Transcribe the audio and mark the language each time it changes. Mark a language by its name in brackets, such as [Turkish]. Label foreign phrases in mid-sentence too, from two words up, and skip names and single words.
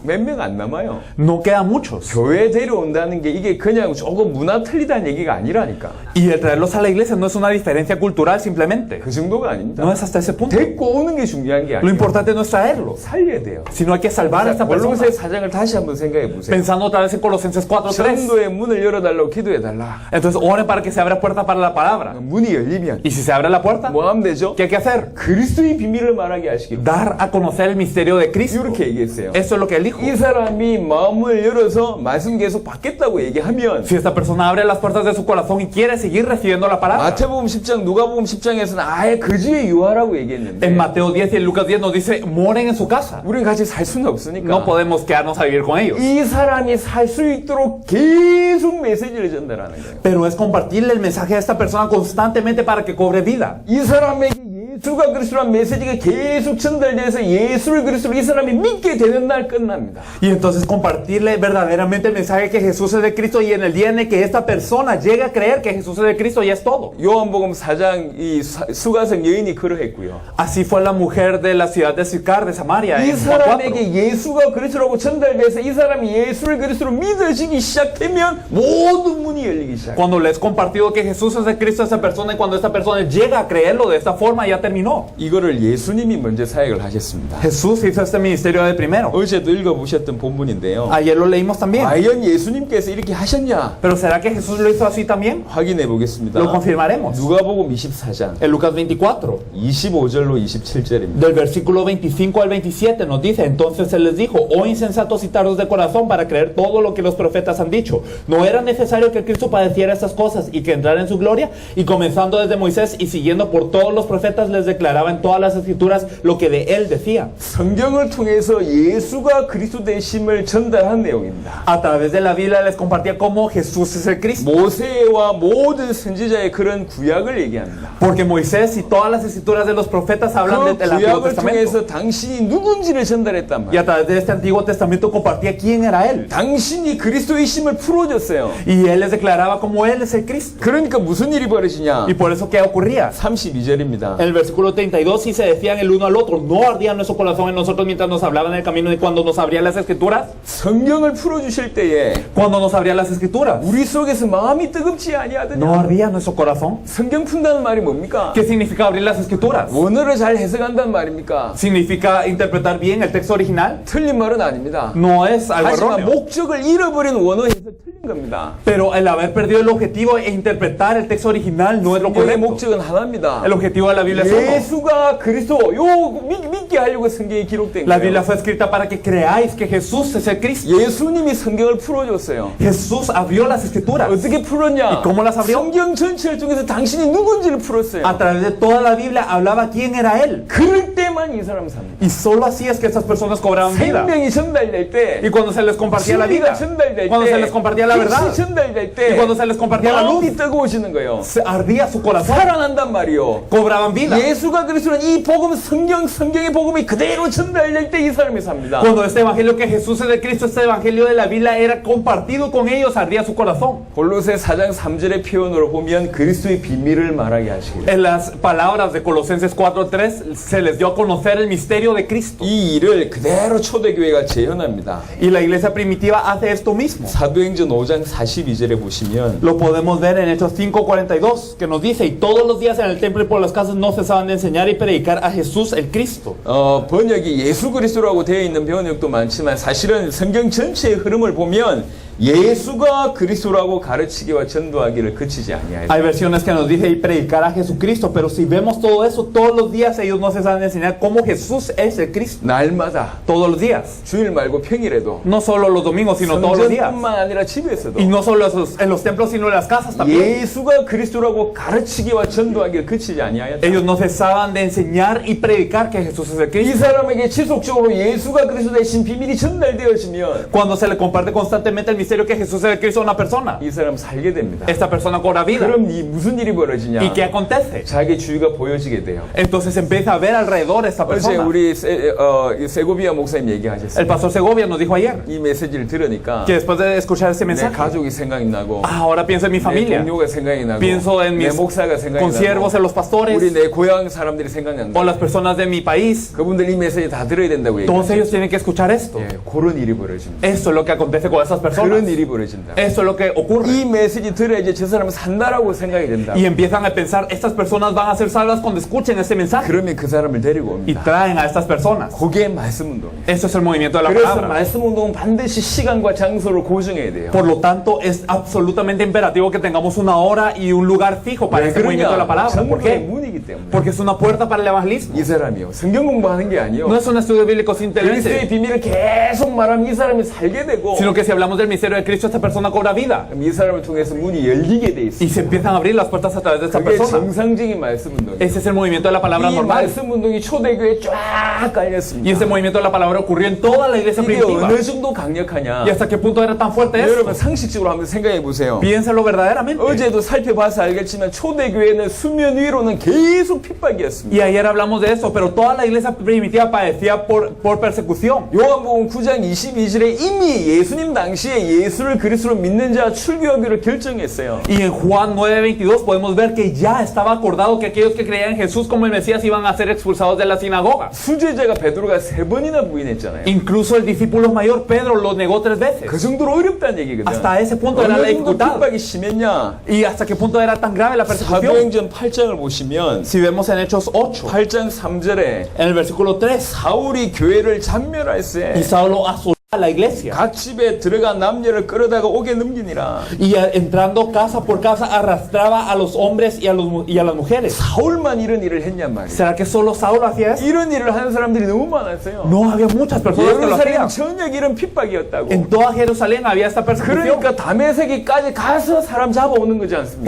[Korean] 몇 명 안 남아요. [Spanish] No quedan muchos. [Korean] 교회 데려온다는 게 이게 그냥 조금 문화 틀리다는 얘기가 아니라니까. [Spanish] Y el traerlos a la iglesia no es una diferencia cultural simplemente. [Korean] 그 정도가 아닙니다. [Spanish] No es hasta ese punto. [Korean] 데리고 오는 게 중요한 게 [Spanish] Lo [Korean] 아니에요. [Spanish] importante no es traerlos, [Korean] 살려야 돼요. [Spanish] sino hay que salvar a esta persona. [Korean] 골로새 4장을 다시 한번 생각해 보세요. [Spanish] Pensando otra vez en Colosenses 4:3. [Korean] 전도의 문을 열어달라고 기도해달라. [Spanish] Entonces oren para que se abra puerta para la palabra. [Korean] 문이 열리면 [Spanish] Y si se abre la puerta, [Korean] 뭐 하면 되죠? [Spanish] ¿qué hay que hacer? [Korean] 그리스도의 비밀을 말하게 하시기로. [Spanish] Dar a conocer el misterio de Cristo. [Korean] 이렇게 얘기했어요. [Spanish] Eso es lo que él dijo. [Korean] 이 사람이 마음을 열어서 말씀 계속 받겠다고 얘기하면 [Spanish] Si esta persona abre las puertas de su corazón y quiere seguir recibiendo la palabra. [Korean] 마태복음 10장, 누가복음 10장에서는 아예 거주에 유하라고 얘기했는데 [Spanish] En Mateo 10 y en Lucas 10 nos dice, moren en su casa. [Korean] 우리는 같이 살 수는 없으니까 [Spanish] No podemos quedarnos a vivir con ellos. [Korean] 이 사람이 살 수 있도록 계속 메시지를 전달하는 거예요. [Spanish] Pero es compartirle el mensaje a esta persona constantemente para que cobre vida. [Korean] 이 사람에게 예수가 그리스도란 메시지가 계속 전달돼서 예수를 그리스도로 이 사람이 믿게 되는 날 끝납니다. [Spanish] Y entonces compartirle verdaderamente el mensaje que Jesús es de Cristo y en el día en el que esta persona llegue a creer que Jesús es de Cristo ya es todo. [Korean] 요한복음 4장 이 수가성 여인이 그러했고요. [Spanish] Así fue la mujer de la ciudad de Sicar de Samaria [Korean] 이 [Spanish] en Juan 4. [Korean] 사람에게 예수가 그리스도라고 전달돼서 이 사람이 예수를 그리스도로 믿어지기 시작하면 모든 문이 열리기 시작해요. [Spanish] Cuando le es compartido que Jesús es de Cristo a esa persona y cuando esta persona llega a creerlo de esta forma ya terminó. [Korean] 이거를 예수님이 먼저 사역을 하셨습니다. [Spanish] Jesús hizo este ministerio de primero. [Korean] 어제도 읽어보셨던 본문인데요. [Spanish] Ayer lo leímos también. [Korean] 과연 예수님께서 이렇게 하셨냐? [Spanish] Pero ¿será que Jesús lo hizo así también? [Korean] 확인해 보겠습니다. [Spanish] Lo confirmaremos. [Korean] 누가복음 24장 [Spanish] En Lucas 24. [Korean] 25절로 27절입니다. [Spanish] Del versículo 25 al 27 nos dice, entonces se les dijo, oh insensatos y tardos de corazón para creer todo lo que los profetas han dicho. ¿No era necesario que Cristo padeciera estas cosas y que entrara en su gloria? Y comenzando desde Moisés y siguiendo por todos los profetas les declaraba en todas las escrituras lo que de él decía. [Korean] 성경을 통해서 예수가 그리스도 되심을 전달한 내용입니다. [Spanish] A través de la Biblia les compartía cómo Jesús es el Cristo. [Korean] 모세와 모든 선지자의 그런 구약을 얘기합니다. [Spanish] Porque Moisés y todas las escrituras de los profetas hablan [Korean] 그 [Spanish] del Antiguo [Korean] 구약을 [Spanish] Testamento. [Korean] 통해서 당신이 누군지를 전달했단 [Spanish] Y [Korean] 말이에요. [Spanish] a través de este Antiguo Testamento compartía quién era él. [Korean] 당신이 그리스도의 심을 풀어줬어요. [Spanish] Y él les declaraba como él es el Cristo. [Korean] 그러니까 무슨 일이 벌어지냐? [Spanish] Y por eso, ¿qué ocurría? [Korean] 32절입니다. [Spanish] En el versículo 32, si se decían el uno al otro, no ardía nuestro corazón en nosotros mientras nos hablaban en el camino y cuando nos abrían las escrituras. [Korean] 성경을 풀어주실 때에 [Spanish] Cuando nos abrían las escrituras, [Korean] 우리 속에서 마음이 뜨겁지 아니하더냐? [Spanish] no ardía nuestro corazón. [Korean] 성경 푼다는 말이 뭡니까? [Spanish] ¿Qué significa abrir las escrituras? [Korean] 원어를 잘 해석한다는 말입니까? [Spanish] ¿Significa interpretar bien el texto original? [Korean] 틀린 말은 아닙니다. [Spanish] No es algo [Korean] 하지만 [Spanish] erróneo. [Korean] 목적을 잃어버린 원어 해석 틀린 겁니다. [Spanish] Pero el haber perdido el objetivo e interpretar el texto original no es lo [Korean] 성경의 [Spanish] correcto. [Korean] 목적은 하나입니다. [Spanish] El objetivo de la Biblia es uno. [Korean] 예수가 그리스도 요 믿게 하려고 성경이 기록된 [Spanish] La Biblia [Korean] 거예요. [Spanish] fue escrita para que creáis que Jesús es el Cristo. [Korean] 예수님이 성경을 풀어줬어요. [Spanish] Jesús abrió las escrituras. [Korean] 어떻게 풀었냐? [Spanish] ¿Y cómo las abrió? [Korean] 성경 전체를 통해서 당신이 누군지를 풀었어요. [Spanish] A través de toda la Biblia hablaba quién era Él. [Korean] 그럴 때만 이 사람 삽니다. [Spanish] Y solo así es que esas personas cobraban vida. [Korean] 생명이 전달될 때, [Spanish] Y cuando se les compartía la vida, [Korean] 진리가 전달될 [Spanish] cuando [Korean] 때, [Spanish] se les compartía la verdad, [Korean] 빛이 전달될 때, [Spanish] y cuando se les compartía la luz, [Korean] 마음이 뜨거워지는 거예요. [Spanish] se ardía su corazón, [Korean] 살아난단 말이요. [Spanish] cobraban vida. [Korean] 예수가 그리스도는 이 복음, 성경의 복음이 그대로 전달될 때 이 사람이 삽니다. [Spanish] Cuando este evangelio que Jesús es de Cristo, este evangelio de la Biblia era compartido con ellos, ardía su corazón. [Korean] 골로새 4장 3절의 표현으로 보면 그리스도의 비밀을 말하게 하시기를. [Spanish] En las palabras de Colosenses 4:3 se les dio a conocer el misterio de Cristo. [Korean] 이 일을 그대로 초대교회가 재현합니다. [Spanish] Y la iglesia primitiva hace esto mismo. [Korean] 사도행전 5장 42절에 보시면 [Spanish] Lo podemos ver en Hechos 5:42, que nos dice: y todos los días en el templo y por las casas no cesaban de enseñar y predicar a Jesús el Cristo. [Korean] 번역이 예수 그리스도라고 되어 있는 번역도 많지만 사실은 성경 전체의 흐름을 보면 예수가 그리스도라고 가르치기와 전도하기를 그치지 아니하였다. [Spanish] Hay versiones que nos dice y predicar a Jesucristo, pero si vemos todo eso, todos los días ellos no cesaban de enseñar cómo Jesús es el Cristo. [Korean] 날마다 [Spanish] Todos los días. [Korean] 주일 말고 평일에도 [Spanish] No solo los domingos, sino todos los días. [Korean] 성전뿐만 아니라 집에서도 [Spanish] Y no solo en los templos, sino en las casas también. [Korean] 예수가 그리스도라고 가르치기와 전도하기를 그치지 아니하였다. [Spanish] Ellos no cesaban de enseñar y predicar que Jesús es el [Korean] 이 [Spanish] Cristo. [Korean] 사람에게 지속적으로 예수가 그리스도 대신 비밀이 전달되어지면 [Spanish] Cuando se le comparte constantemente el misterio que Jesús es el Cristo a una persona, [Korean] 이 사람 살게 됩니다. [Spanish] esta persona cobra vida. [Korean] 그럼 이 무슨 일이 벌어지냐? [Spanish] ¿Y qué acontece? [Korean] 자기 주위가 보여지게 돼요. [Spanish] Entonces empieza a ver alrededor esta [Korean] 어제 [Spanish] persona. [Korean] 우리 세고비아 목사님 얘기하셨어요. [Spanish] El pastor Segovia nos dijo ayer [Korean] 이 메시지를 들으니까 [Spanish] que después de escuchar este [Korean] 내 [Spanish] mensaje, [Korean] 가족이 생각이 나고 [Spanish] ahora pienso en mi [Korean] 내 [Spanish] familia, [Korean] 동료가 생각이 나고 [Spanish] pienso en [Korean] 내 [Spanish] mis [Korean] 목사가 생각이 [Spanish] consiervos, en [Korean] 나고 [Spanish] los pastores [Korean] 우리 내 고향 사람들이 생각난다. [Spanish] o las personas de mi país. [Korean] 그분들 이 메시지 다 들어야 된다고 [Spanish] Todos [Korean] 얘기해요. [Spanish] ellos tienen que escuchar esto. [Korean] 예, 그런 일이 벌어집니다. [Spanish] Esto es lo que acontece con esas personas. [Korean] 그런 일이 벌어진다. [Spanish] Esto es lo que ocurre. [Korean] 이 메시지 들어야지 저 사람은 산다라고 생각이 된다. [Spanish] Y empiezan a pensar, estas personas van a ser salvas cuando escuchen este mensaje. [Korean] 그러면 그 사람을 데리고 [Spanish] Y [Korean] 옵니다. [Spanish] traen a estas personas. [Korean] 그게 말씀 운동이에요. [Spanish] Esto es el movimiento de la [Korean] 그래서 [Spanish] palabra. [Korean] 말씀 운동은 반드시 시간과 장소를 고정해야 돼요. [Spanish] Por lo tanto, es absolutamente imperativo que tengamos una hora y un lugar fijo para [Korean] 왜 [Spanish] este movimiento de la [Korean] 그러냐? [Spanish] palabra. ¿Por [Korean] 전도의 [Spanish] qué? [Korean] 문이기 때문에. [Spanish] Porque es una puerta para el evangelismo. [Korean] 이 사람이요. 성경 공부하는 게 아니요. [Spanish] No es un estudio bíblico [Korean] 그리스도의 [Spanish] simplemente, [Korean] 비밀을 계속 말하면 이 사람이 살게 되고 [Spanish] sino que si hablamos del misterio de Cristo, esta persona cobra vida. [Korean] 그럼 이 사람을 통해서 문이 열리게 돼 [Spanish] Y [Korean] 있어요. [Spanish] se empiezan a abrir las puertas a través de esta [Korean] 그게 [Spanish] persona. [Korean] 정상적인 말씀 운동이에요. [Spanish] Ese es el movimiento de la palabra [Korean] 이 [Spanish] normal. [Korean] 말씀 운동이 초대교회에 쫙 [Spanish] Y [Korean] 깔렸습니다. [Spanish] ese movimiento de la palabra ocurrió en toda la iglesia [Korean] 이게 [Spanish] primitiva. [Korean] 어느 정도 강력하냐? [Spanish] ¿Y hasta qué punto era tan fuerte [Korean] 여러분 [Spanish] esto? [Korean] 상식적으로 한번 생각해 보세요. [Spanish] Piénsalo verdaderamente. [Korean] 어제도 살펴봐서 알겠지만 초대교회는 수면 위로는 계속 핍박이었습니다. [Spanish] Y ayer hablamos de eso, pero toda la iglesia primitiva padecía por persecución. [Korean] 요한복음 9장 22절에 이미 예수님 당시에 예수를 그리스도로 믿는 자 출교하기를 결정했어요. [Spanish] Y en Juan 9:22 podemos ver que ya estaba acordado que aquellos que creían en Jesús como el Mesías iban a ser expulsados de la sinagoga. [Korean] 수제자가 베드로가 3번이나 부인했잖아요. [Spanish] Incluso el discípulo mayor Pedro lo negó 3 veces. [Korean] 그 정도로 어렵다는 얘기거든. [Spanish] Hasta ese punto era la [Korean] 어느 정도 [Spanish] dificultad. [Korean] 핍박이 심했냐? [Spanish] ¿Y hasta qué punto era tan grave la persecución? [Korean] 사도행전 8장을 보시면 [Spanish] Si vemos en Hechos 8, [Korean] 8장 3절에 [Spanish] en el versículo 3, [Korean] 사울이 교회를 잔멸할세 [Spanish] y Saulo asoló a la iglesia. [Korean] 각 집에 들어간 남녀를 끌어다가 옥에 넘기니라. [Spanish] Y entrando casa por casa arrastraba a los hombres y a las mujeres. [Korean] 사울만 이런 일을 했냔 말이에요. [Spanish] ¿Será que solo Saulo hacía eso? [Korean] 이런 일을 하는 사람들이 너무 많았어요. [Spanish] No, había muchas personas que lo [Korean] 예루살렘 [Spanish] hacían. [Korean] 전역 이런 핍박이었다고. [Spanish] En toda Jerusalén había esta persecución. [Korean] 그러니까 다메섹까지 가서 사람 잡아오는 거지 않습니까?